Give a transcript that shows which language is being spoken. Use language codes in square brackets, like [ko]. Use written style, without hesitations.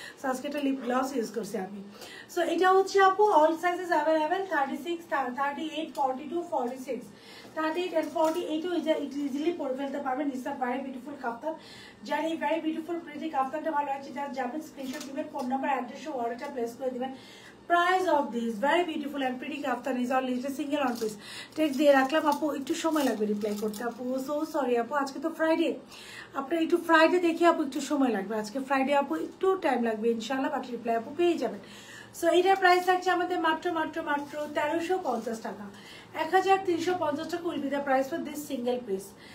[bn] So আজকে একটা lip gloss use করছি আমি। সো এটা হচ্ছে আপু [en] all sizes available, [bn] 36, 38, 42, 46, 38 and 48ও easily পরে ফেলতে পারবেন। [en] It's a very beautiful kaftan. [bn] যার এই ভেরি বিউটিফুল প্রিটি কাপ্তানটা ভালো লাগছে, যার যাবেন স্ক্রিনশট দিবেন, ফোন নাম্বার অ্যাড্রেস ও অর্ডারটা প্লেস করে দিবেন। [en] Price of this very beautiful and pretty kaftan is only a single on piece. [bn] Text দিয়ে রাখলাম আপু, একটু সময় লাগবে রিপ্লাই করতে আপু। সো সরি আপু, আজকে তো ফ্রাইডে, আপনার একটু ফ্রাইডে দেখে আপু একটু সময় লাগবে। আজকে ফ্রাইডে আপু একটু টাইম লাগবে ইনশাআল্লাহ, বাট রিপ্লাই আপু পেয়ে যাবেন। সো এটার প্রাইস থাকছে আমাদের মাত্র 1350 টাকা, 1350 টাকা [en] Will be the price for this single piece.